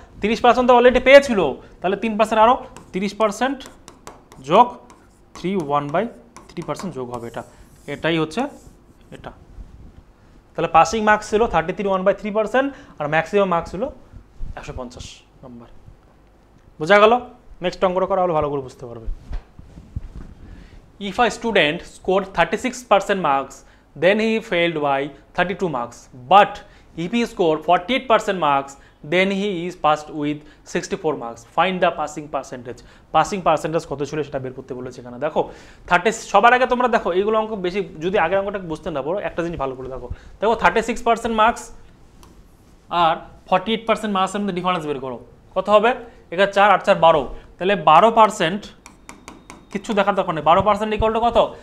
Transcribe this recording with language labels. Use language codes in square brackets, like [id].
[bn] 30% তো অলরেডি পেয়েছিল, তাহলে 3% আরও 30% যোগ 3, 1/3% যোগ হবে। এটাই হচ্ছে এটা। তাহলে পাসিং মার্কস ছিল 33, 1/3%, আর ম্যাক্সিমাম মার্কস ছিল 150 নাম্বার। বোঝা গেল? নেক্সট অঙ্কটা করা হলো ভালো করে বুঝতে পারবে। [en] If a student scored 36% marks, then he failed by 32 marks. But if he scored 48% marks, then he is passed with 64 marks. Find the passing percentage. [bn] Passing percentage কত ছিল সেটা বের করতে বলেছে এখানে। দেখো 30, সবার আগে তোমরা দেখো এইগুলো অঙ্ক বেশি, যদি আগের অঙ্কটা বুঝতে না পারো, একটা জিনিস ভালো করে দেখো। 36% মার্কস আর 48% মার্কসের মধ্যে ডিফারেন্স বের করো। কত হবে? এখানে 4, 8, 4, 12, তাহলে 12%, কিচ্ছু দেখার দরকার নেই। 12% ইকুয়াল টু কত?